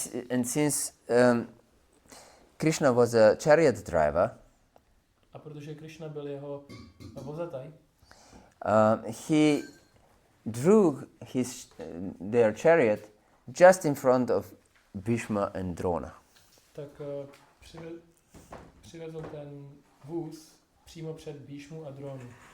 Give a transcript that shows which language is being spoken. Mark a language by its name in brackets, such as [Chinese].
[English] And since Krishna was a chariot driver, [Czech] A protože Krišna byl jeho vozataj, [English] he drew their chariot just in front of Bhishma and Drona. [Czech] tak přivezl ten vůz přímo před Bhishmu a Dronu.